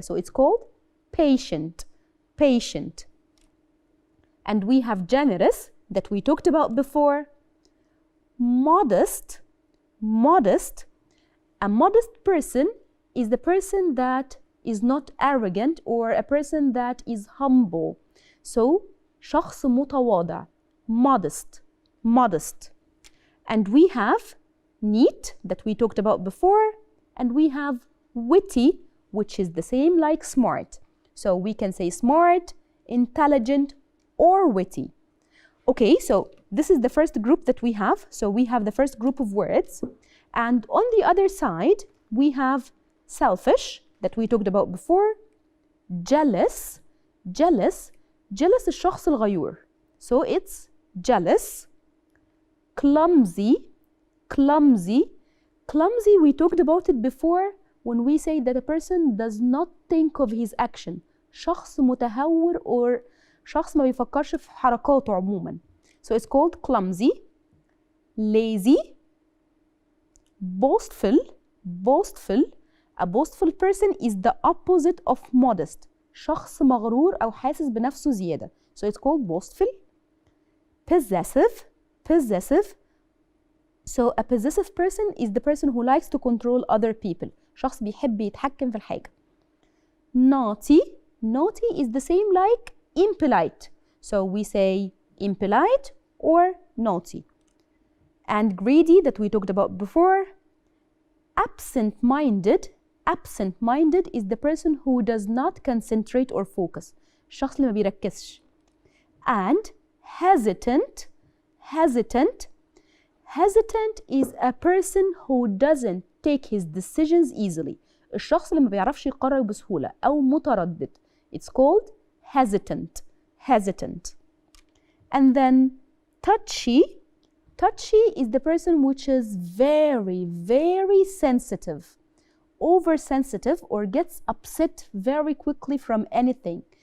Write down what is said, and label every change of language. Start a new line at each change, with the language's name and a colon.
English: So it's called patient, patient. And we have generous that we talked about before. Modest, modest. A modest person is the person that is not arrogant or a person that is humble.
Arabic: So شخص متواضع.
English: Modest, modest. And we have neat that we talked about before. And we have witty, which is the same like smart. So we can say smart, intelligent, or witty. Okay, so this is the first group that we have. So we have the first group of words. And on the other side, we have selfish that we talked about before. Jealous, jealous, jealous
Arabic: الشخص الغيور.
English: So it's jealous. Clumsy, clumsy. Clumsy, we talked about it before when we say that a person does not think of his action.
Arabic: شخص متهور or شخص ما بيفكرش في حركاته عموما.
English: So it's called clumsy. Lazy. Boastful. Boastful. A boastful person is the opposite of modest.
Arabic: شخص مغرور أو حاسس بنفسه زيادة.
English: So it's called boastful. Possessive. Possessive. So a possessive person is the person who likes to control other people.
Arabic: شخص بيحب يتحكم في الحاجة.
English: Naughty. Naughty is the same like impolite. So we say impolite or naughty. And greedy that we talked about before. Absent-minded. Absent-minded is the person who does not concentrate or focus.
Arabic: الشخص اللي ما بيركزش.
English: And hesitant. Hesitant. Hesitant is a person who doesn't take his decisions easily.
Arabic: الشخص اللي ما بيعرفش يقرر بسهولة أو متردد.
English: It's called hesitant. Hesitant. And then touchy. touchy is the person which is very, very sensitive, oversensitive, or gets upset very quickly from anything.